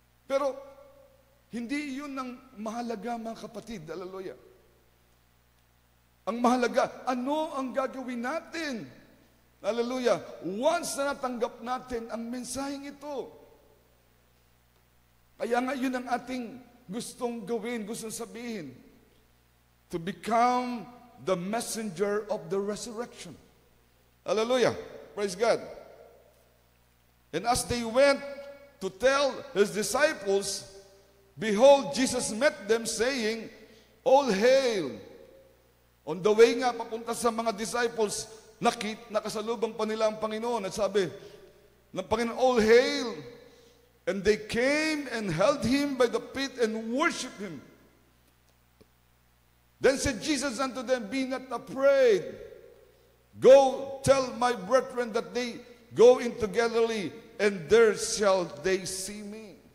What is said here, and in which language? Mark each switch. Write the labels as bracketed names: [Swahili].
[Filipino] Pero, hindi yun ang mahalaga, mga kapatid. Hallelujah. Ang mahalaga, ano ang gagawin natin? Hallelujah. Once na natanggap natin ang mensaheng ito. Kaya nga yun ang ating gustong gawin, gustong sabihin. [English] To become the messenger of the resurrection. Hallelujah. Praise God. And as they went to tell his disciples, behold, Jesus met them saying, all hail. On the way [Filipino] nga, papunta sa mga disciples, nakasalubong pa nila ang Panginoon. At sabi ng Panginoon, [English] all hail. And they came and held him by the feet and worshiped him. Then said Jesus unto them, be not afraid. Go tell my brethren that they go into Galilee, and there shall they see me.